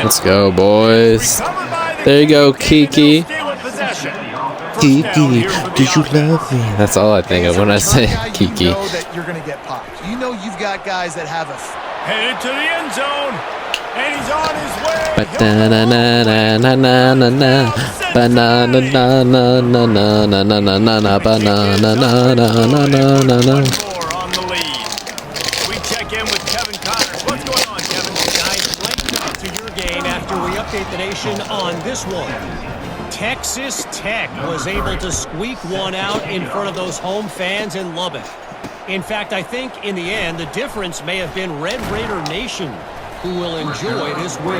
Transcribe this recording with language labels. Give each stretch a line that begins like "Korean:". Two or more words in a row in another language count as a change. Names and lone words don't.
English: Let's go, boys. There you go, Kiki. Kiki, do you love me? That's all I think of when I say Kiki. You know that you're going to get popped. You know you've got guys that have a... Headed to the end zone, and he's on his way. Ba-da-na-na-na-na-na-na-na. Ba-na-na-na-na-na-na-na-na-na. Ba-na-na-na-na-na-na-na. The nation on this one. Texas Tech was able to squeak one out in front of those home fans in Lubbock. In fact, I think in the end, the difference may have been Red Raider Nation, who will enjoy this win.